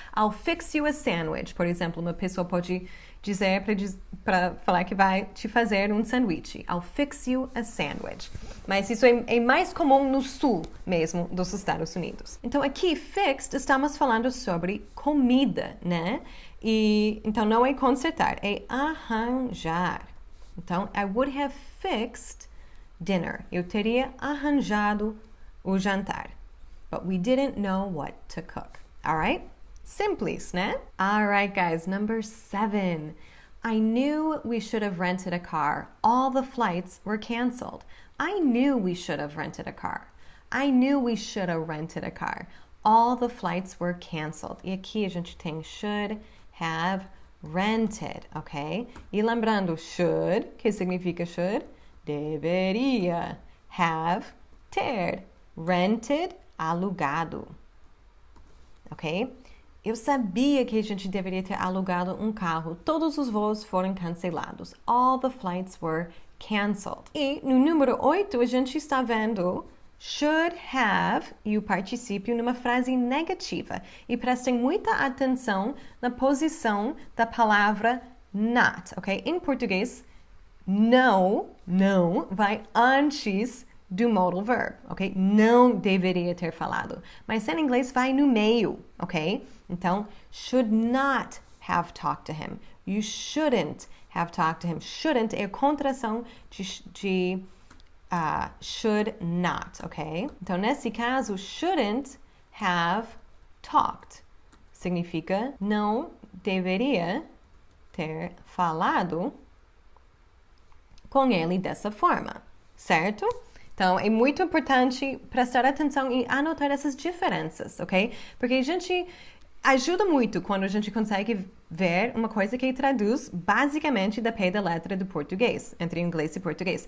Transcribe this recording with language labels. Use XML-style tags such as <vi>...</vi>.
<en>I'll fix you a sandwich.</en> <pt>Por exemplo, uma pessoa pode dizer para falar que vai te fazer um sanduíche.</pt> <en>I'll fix you a sandwich.</en> <pt>Mas isso é mais comum no sul mesmo dos Estados Unidos. Então aqui, fixed, estamos falando sobre comida, né? E então não é consertar, é arranjar. Então,</pt> <en>I would have fixed dinner.</en> <pt>Eu teria arranjado o jantar.</pt> <en>But we didn't know what to cook. Alright?</en> <pt>Simples, né?</pt> <en>Alright, guys. Number 7. I knew we should have rented a car. All the flights were canceled. I knew we should have rented a car. I knew we should have rented a car. All the flights were canceled.</en> <pt>E aqui a gente tem should have rented, ok? E lembrando, should, que significa should? Deveria. Have, ter. Rented, alugado. Ok? Eu sabia que a gente deveria ter alugado um carro. Todos os voos foram cancelados. All the flights were canceled. E no número 8, a gente está vendo should have e o particípio numa frase negativa. E prestem muita atenção na posição da palavra not, ok? Em português, não vai antes do modal verb, ok? Não deveria ter falado. Mas em inglês vai no meio, ok?</pt> <en>Então, should not have talked to him. You shouldn't have talked to him.</en> <pt>Shouldn't é a contração de should not, ok? Então, nesse caso, shouldn't have talked. Significa não deveria ter falado com ele dessa forma, certo? Então, é muito importante prestar atenção e anotar essas diferenças, ok? Porque a gente ajuda muito quando a gente consegue ver uma coisa que traduz basicamente da pé da letra do português, entre inglês e português.</pt>